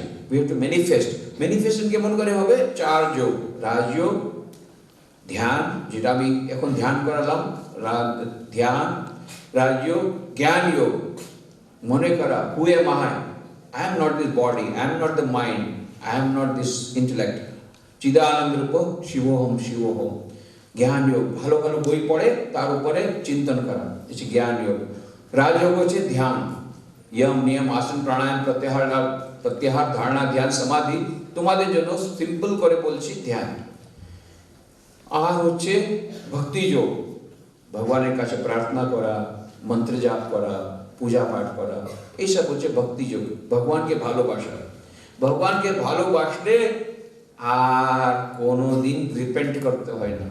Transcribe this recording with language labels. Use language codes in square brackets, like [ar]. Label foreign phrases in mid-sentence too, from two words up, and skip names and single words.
[en] We have to manifest. [bn] ম্যানিফেস্টেশন কেমন করে হবে? 4 যোগ, রাজযোগ, ধ্যান, যেটা আমি এখন ধ্যান করালাম, ধ্যান, রাজযোগ, জ্ঞান যোগ, মনে করা [en] who am I, I am not this body, I am not the mind, I am not this intellect. [sa] चिदानन्द रूप शिवोऽहम् शिवोऽहम्। [bn] জ্ঞান যোগ, ভালো ভালো বই পড়ে তার উপরে চিন্তন করা, হচ্ছে জ্ঞান যোগ। রাজযোগ হচ্ছে ধ্যান, [sa] यम नियम आसन प्राणायाम प्रत्याहार [bn] ধারণা ধ্যান সমাধি, তোমাদের জন্য সিম্পল করে বলছি ধ্যান। আর হচ্ছে ভক্তি যোগ, ভগবানের কাছে প্রার্থনা করা, মন্ত্র জাপ করা, পূজা পাঠ করা, এইসব হচ্ছে ভক্তি যোগ, ভগবানকে ভালোবাসা। ভগবানকে ভালোবাসলে আর কোনোদিন রিপেন্ট করতে হয় না।